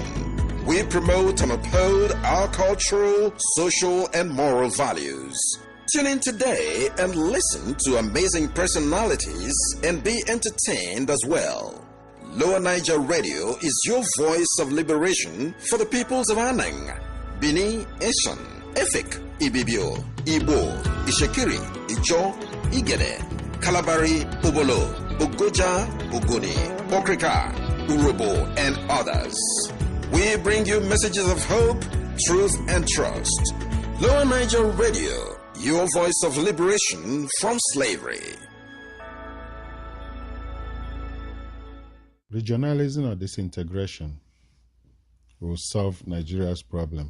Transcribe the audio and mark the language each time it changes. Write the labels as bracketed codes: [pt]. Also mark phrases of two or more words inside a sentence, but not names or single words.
[en] We promote and uphold our cultural, social, and moral values. Tune in today and listen to amazing personalities and be entertained as well. Lower Niger Radio is your voice of liberation for the peoples of Anang, Bini, Eshan, Efik, Ibibio, Ibo, Ishekiri, Ijo, Igede, Kalabari, Ubolo, Ugoja, Ugoni, Okrika, Urobo, and others. We bring you messages of hope, truth, and trust. Lower Niger Radio, your voice of liberation from slavery. Regionalism or disintegration will solve Nigeria's problem.